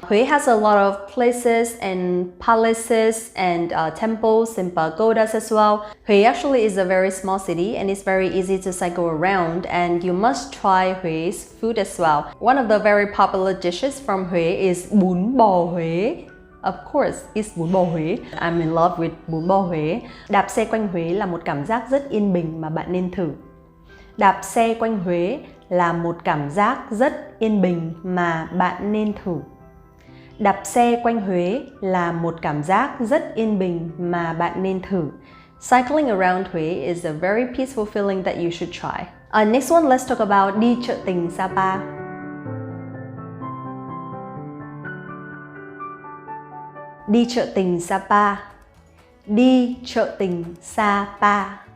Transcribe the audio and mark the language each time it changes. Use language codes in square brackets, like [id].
[en] Huế has a lot of places and palaces and temples and pagodas as well. Huế actually is a very small city and it's very easy to cycle around, and you must try Hué's food as well. One of the very popular dishes from Huế is bún bò Huế. Of course, it's bún bò Huế. I'm in love with bún bò Huế. [vi] Đạp xe quanh Huế là một cảm giác rất yên bình mà bạn nên thử. Đạp xe quanh Huế là một cảm giác rất yên bình mà bạn nên thử. Đạp xe quanh Huế là một cảm giác rất yên bình mà bạn nên thử. [en] Cycling around Huế is a very peaceful feeling that you should try. Next one, let's talk about [vi] đi chợ tình Sapa. Đi chợ tình Sapa. Đi chợ tình Sapa.